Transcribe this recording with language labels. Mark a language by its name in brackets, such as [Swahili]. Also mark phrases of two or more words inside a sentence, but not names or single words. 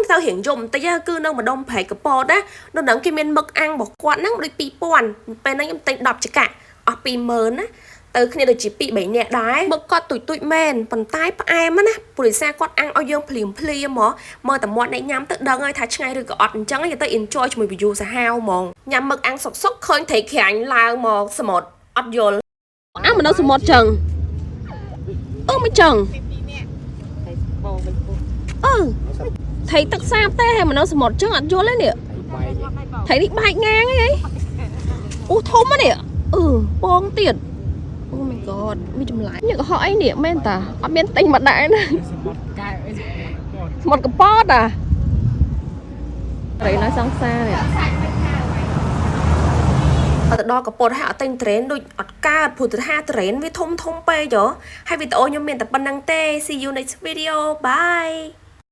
[Khmer] ទៅរៀងយំបន្តិចគឺនៅម្ដុំព្រែកកពតណានៅហ្នឹងគេមានមឹកអាំងរបស់គាត់ហ្នឹងដូច2000ពេលហ្នឹងខ្ញុំទិញ10ចង្កាក់អស់20000ណាទៅគ្នាដូចជា2-3នាក់ដែរមឹកគាត់ទុយមែនប៉ុន្តែផ្អែមណាព្រោះដោយសារគាត់អាំងឲ្យយើងភ្លាមហ្មងមើលតែមាត់អ្នកញ៉ាំទៅដឹងហើយថាឆ្ងាញ់ឬក៏អត់អញ្ចឹងទៅ enjoy ជាមួយ view សាហាវហ្មងញ៉ាំមឹកអាំងសុកឃើញត្រីក្រាញ់ឡើងមកសមុទ្រអត់យល់អាំងមកនៅសមុទ្រចឹងមិនចឹង ត្រីទឹកសាបទេហើយមកនៅសមុទ្រចឹងអត់យល់ទេនេះត្រីនេះបែកងាងអីអូធំហ្នឹងបងទៀត [English] Oh my god [Khmer] មានចម្លែកនេះកុហកអីនេះមែនតាអត់មានទិញមកដែរណាស្មុតកពត ត្រីនៅសង្សារនេះអត់ទៅដល់កពតហើយអត់ទិញត្រេនដូចអត់កើតព្រោះទៅថាត្រេនវាធំពេកហ៎ហើយវីដេអូខ្ញុំមានតែប៉ុណ្្នឹងទេ [English] See you next video bye